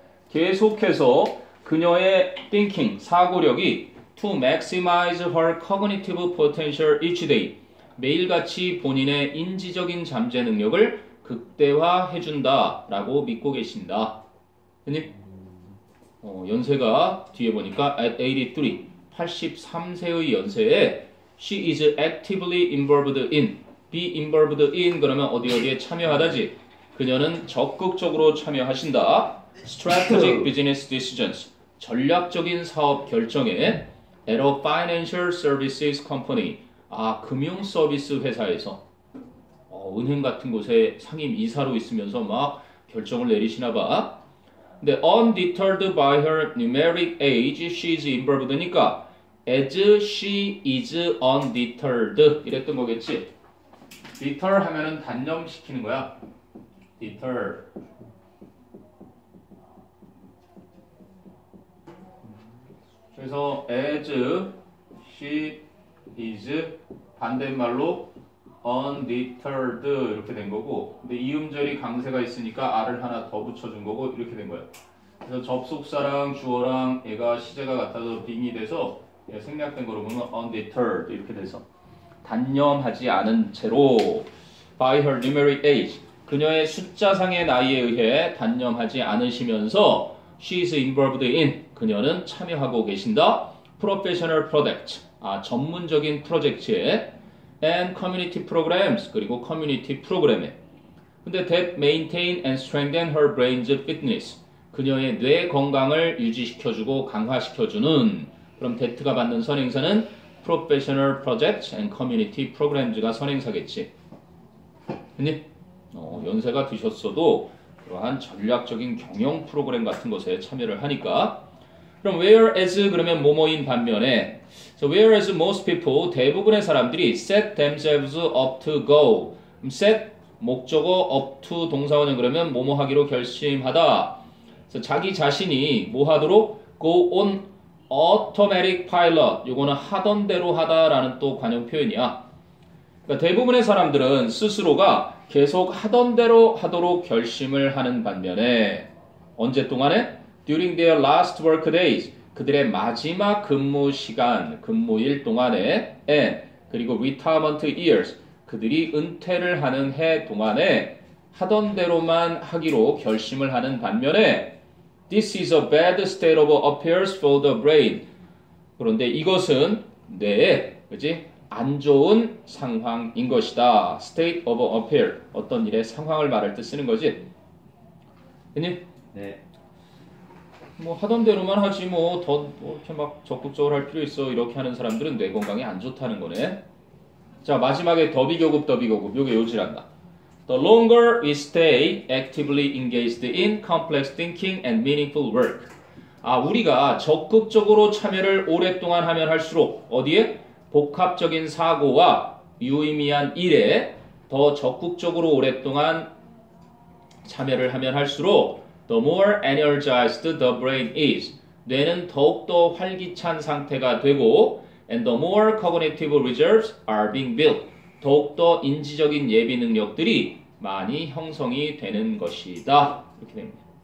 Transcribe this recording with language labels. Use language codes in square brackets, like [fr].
[ko] 계속해서 그녀의 thinking, 사고력이 [en] to maximize her cognitive potential each day [ko] 매일같이 본인의 인지적인 잠재 능력을 극대화해준다 라고 믿고 계신다. 됐니? 연세가 뒤에 보니까 at 83, 83세의 연세에 [en] she is actively involved in, be involved in [ko] 그러면 어디에 참여하다지. 그녀는 적극적으로 참여하신다. [en] strategic business decisions, [ko] 전략적인 사업 결정에 [en] at a financial services company, [ko] 금융 서비스 회사에서 은행 같은 곳에 상임 이사로 있으면서 막 결정을 내리시나 봐. [en] 근데 undeterred by her numeric age, she is involved니까 as she is undeterred [ko] 이랬던 거겠지. deter 하면은 단념시키는 거야. [en] deter. [ko] 그래서 [en] as she is [ko] 반대말로 undeterred 이렇게 된 거고, 근데 이음절이 강세가 있으니까 r을 하나 더 붙여준 거고 이렇게 된 거야. 그래서 접속사랑 주어랑 얘가 시제가 같아서 빙이 돼서 생략된 거로 보면 undeterred 이렇게 돼서 단념하지 않은 채로 [en] by her numeric age, [ko] 그녀의 숫자상의 나이에 의해 단념하지 않으시면서 [en] she is involved in, [ko] 그녀는 참여하고 계신다. [en] professional project, [ko] 전문적인 프로젝트에 [en] and community programs, [ko] 그리고 커뮤니티 프로그램에. 근데 [en] that maintain and strengthen her brain's fitness, [ko] 그녀의 뇌 건강을 유지시켜주고 강화시켜주는. 그럼 that가 받는 선행사는 [en] professional projects and community programs [ko] 가 선행사겠지. 근데 연세가 드셨어도 그러한 전략적인 경영 프로그램 같은 것에 참여를 하니까. 그럼 whereas 그러면 뭐뭐인 반면에, [en] so whereas most people, [ko] 대부분의 사람들이 [en] set themselves up to go, [ko] set 목적어 up to 동사원은 그러면 뭐뭐 하기로 결심하다. 그래서 자기 자신이 뭐 하도록 [en] go on automatic pilot, [ko] 요거는 하던 대로 하다라는 또 관용 표현이야. 그러니까 대부분의 사람들은 스스로가 계속 하던 대로 하도록 결심을 하는 반면에 언제 동안에? [en] During their last work days, [ko] 그들의 마지막 근무 시간, 근무일 동안에 and 그리고 [en] retirement years, [ko] 그들이 은퇴를 하는 해 동안에 하던 대로만 하기로 결심을 하는 반면에 [en] This is a bad state of affairs [ko] for the brain. 그런데 이것은 뇌에, 그지? 안 좋은 상황인 것이다. [en] State of affair, [ko] 어떤 일의 상황을 말할 때 쓰는 거지. 그니? 네. 뭐 하던 대로만 하지 뭐 이렇게 막 적극적으로 할 필요 있어. 이렇게 하는 사람들은 뇌 건강에 안 좋다는 거네. 자, 마지막에 더비교급 요게 요지란다. [en] The longer we stay actively engaged in complex thinking and meaningful work. [ko] 우리가 적극적으로 참여를 오랫동안 하면 할수록 어디에? 복합적인 사고와 유의미한 일에 더 적극적으로 오랫동안 참여를 하면 할수록 [en] the more energized the brain is, [ko] 뇌는 더욱더 활기찬 상태가 되고 [en] and the more cognitive reserves are being built, [ko] 더욱더 인지적인 예비 능력들이 많이 형성이 되는 것이다. 이렇게 됩니다.